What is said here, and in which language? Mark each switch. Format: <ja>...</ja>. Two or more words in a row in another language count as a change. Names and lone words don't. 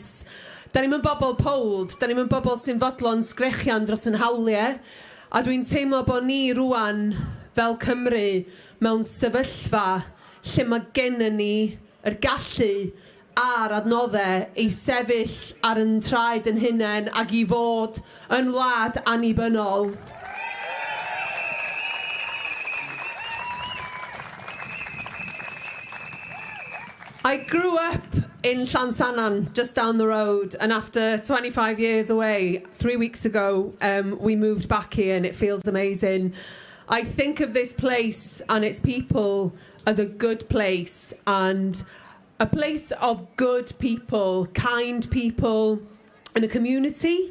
<cy>Da ni'n bobl pold, da ni'n bobl sy'n fodlon sgrechian dros yn hawliau, a dwi'n teimlo bod ni rwan fel Cymru mewn sefyllfa lle mae gennym ni yr gallu a'r adnoddau i sefyll ar yn traed yn hunain ac i fod yn wlad annibynnol.</cy> <en>I grew up in Llansannan, just down the road, and after 25 years away, 3 weeks ago, we moved back here, and it feels amazing. I think of this place and its people as a good place, and a place of good people, kind people, and a community.</en>